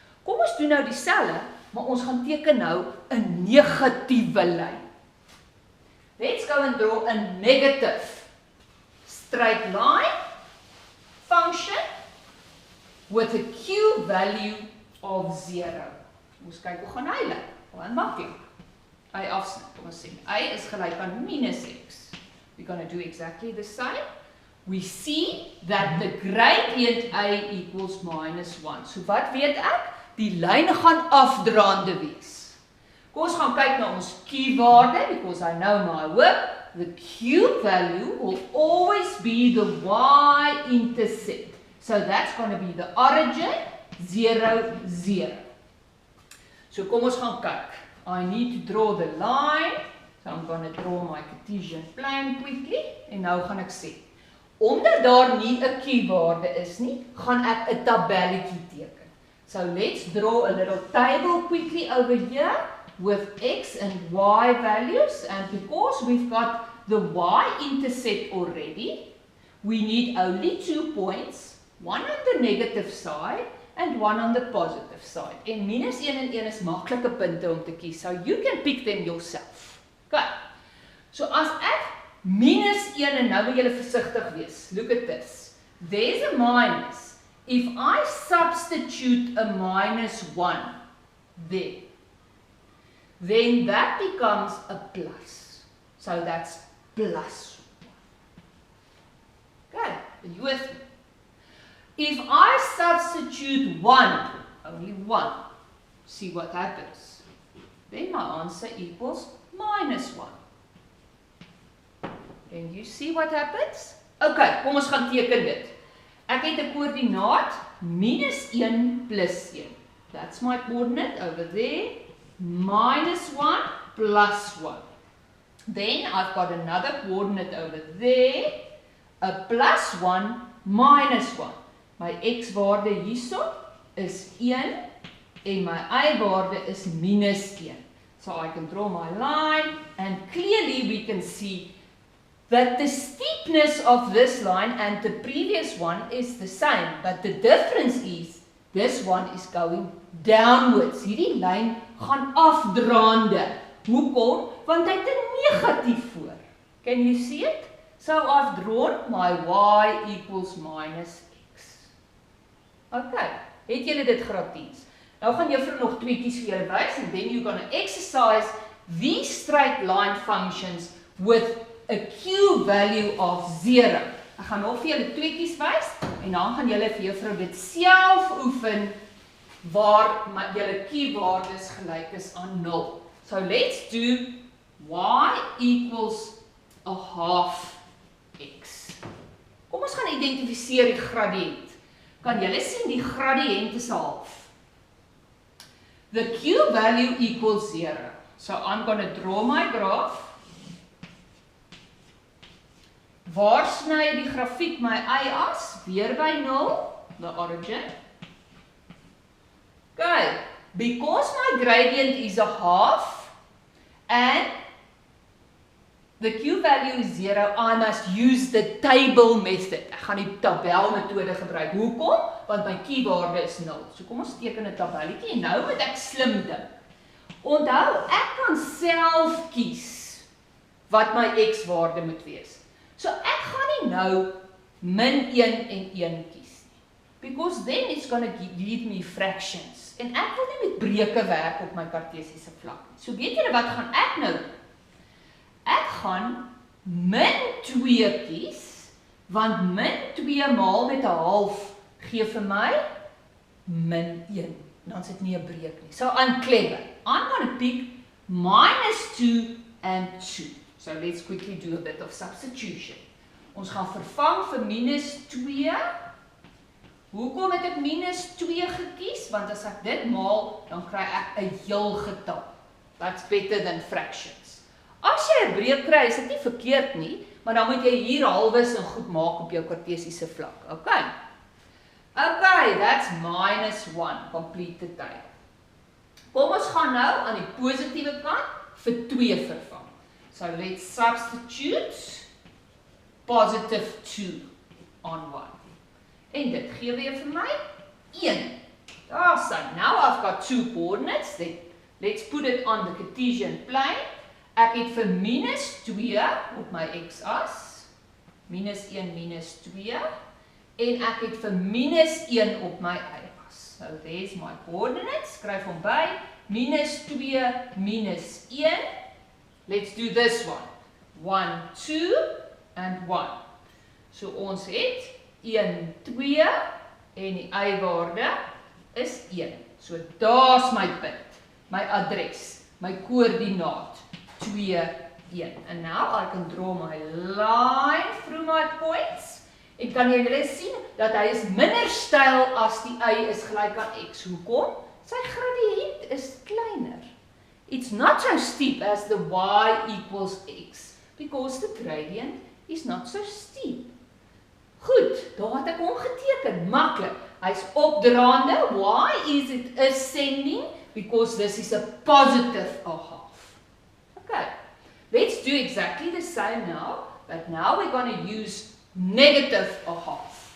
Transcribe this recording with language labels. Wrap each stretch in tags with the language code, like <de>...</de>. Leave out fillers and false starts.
<af>Kom ons doen nou dieselfde, maar ons gaan teken nou 'n negatiewe lyn.</af> <en>Let's go and draw a negative straight line function with a Q value of 0.</en> <af>Ons kyk hoe gaan hy lyk. Baie maklik. Y afsny, kom ons sê. Y is gelyk aan minus X.</af> <en>We're going to do exactly the same. We see that the gradient Y equals minus 1.</en> <af>So wat weet ek? Die lyn gaan afdraande wees. Kom ons gaan kyk na ons Q-waarde,</af> <en>because I know my work. The Q value will always be the Y-intercept. So that's going to be the origin, 0, 0.</en> <af>So kom ons gaan kyk.</af> <en>I need to draw the line. So I'm going to draw my Cartesian plane quickly.</en> <af>En nou gaan ek sê, omdat daar nie 'n Q-waarde is nie, gaan ek 'n tabelletjie teken.</af> <en>So let's draw a little table quickly over here with X and Y values. And because we've got the Y-intercept already, we need only 2 points. One on the negative side and one on the positive side.</en> <af>En minus 1 en 1 is maklike punte om te kies.</af> <en>So you can pick them yourself.</en> <af>Okay. So as ek minus 1 en nou moet julle versigtig wees.</af> <en>Look at this. There's a minus. If I substitute a minus 1 there, then that becomes a plus. So that's plus 1. Okay. Are you with me? If I substitute 1, only 1, see what happens. Then my answer equals minus 1. Can you see what happens?</en> <af>Okay, kom ons gaan teken dit. Ek het 'n koördinaat minus 1 plus 1.</af> <en>That's my coordinate over there. Minus 1 plus 1. Then I've got another coordinate over there.</en> <af>A plus 1 minus 1. My X-waarde hierso is 1 en my Y-waarde is minus 1.</af> <en>So I can draw my line and clearly we can see that the steepness of this line and the previous one is the same. But the difference is this one is going downwards.</en> <af>Hierdie lyn gaan afdraande. Hoekom? Want hy het 'n negatief voor.</af> <en>Can you see it? So I've drawn my Y equals minus Okay,</en> <af>het julle dit graad 10? Nou gaan juffrou nog tweetjies vir julle wys</af> <en>and then you're going to exercise these straight line functions with a Q value of 0.</en> <af>Ek gaan nog vir julle tweeetjies wys en dan gaan julle vir juffrou dit self oefen waar julle Q-waardes gelyk is aan 0.</af> <en>So let's do y equals a half x.</en> <af>Kom ons gaan identifiseer die gradiënt. Kan julle sien die gradiënt is 'n half.</af> <en>The Q value equals 0. So I'm going to draw my graph.</en> <af>Waar sny die grafiek my y-as? Weer by 0,</af> <en>the origin. Okay, because my gradient is a half and the Q value is 0, I must use the table method.</en> <af>Ek gaan die tabelmetode gebruik. Hoekom? Want my Q-waarde is 0. So kom ons teken 'n tabelletjie en nou moet ek slim dink. Onthou, ek kan self kies wat my x-waarde moet wees. So ek gaan nie nou min 1 en 1 kies nie.</af> <en>Because then it's going to give me fractions.</en> <af>En ek wil nie met breuke werk op my kartesiese vlak nie. So weet julle wat gaan ek nou doen? Ek gaan min 2 kies, want min 2 maal met 'n half gee vir my min 1. Dan is dit nie 'n breuk nie.</af> <en>So I'm clever. I'm going to pick minus 2 and 2. So let's quickly do a bit of substitution.</en> <af>Ons gaan vervang vir minus 2. Hoekom het ek minus 2 gekies? Want as ek dit maal, dan kry ek 'n heel getal.</af> <en>That's better than fractions.</en> <af>As jy 'n breuk kry, is dit nie verkeerd nie, maar dan moet jy hier halwes en goed maak op jou kartesiese vlak.</af> <en>Okay. Okay, that's minus 1, complete the table.</en> <af>Kom ons gaan nou aan die positiewe kant vir 2 vervang.</af> <en>So let's substitute positive 2 on 1.</en> <af>En dit gee weer vir my 1.</af> <en>So now I've got 2 coordinates. Let's put it on the Cartesian plane.</en> <af>Ek het vir minus 2 op my x-as. Minus 1, minus 2. En ek het vir minus 1 op my y-as.</af> <en>So there's my coordinates.</en> <af>Skryf hom by.</af> <en>Minus 2, minus 1. Let's do this one.</en> <af>1, 2 and 1. So ons het 1, 2 en die y-waarde is 1. So daar's my punt, my adres, my koördinaat 2, 1.</af> <en>And now I can draw my line through my points.</en> <af>En kan julle sien dat hy is minder styl as die y is gelyk aan x. Hoekom? Sy gradiënt is kleiner.</af> <en>It's not so steep as the y equals x, because the gradient is not so steep.</en> <af>Goed, daar het ek hom geteken, maklik. Hy's opdraande.</af> <en>Why is it ascending? Because this is a positive a half. Okay, let's do exactly the same now, but now we're going to use negative a half.</en>